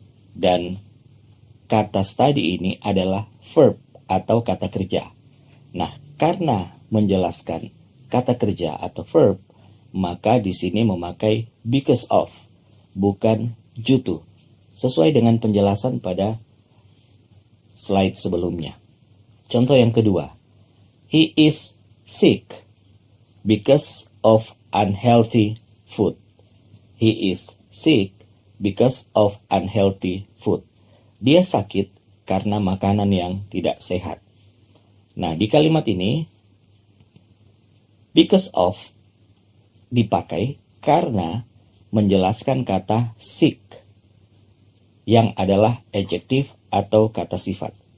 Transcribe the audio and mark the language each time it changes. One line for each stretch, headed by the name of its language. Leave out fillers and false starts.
Indonesian: Dan kata study ini adalah verb atau kata kerja. Nah, karena menjelaskan kata kerja atau verb, maka di sini memakai because of, bukan due to. Sesuai dengan penjelasan pada slide sebelumnya. Contoh yang kedua.
English: He is sick because of unhealthy food. He is sick because of unhealthy food.
Indonesian: Dia sakit karena makanan yang tidak sehat. Nah, di kalimat ini, because of dipakai karena menjelaskan kata sick, yang adalah adjektif atau kata sifat.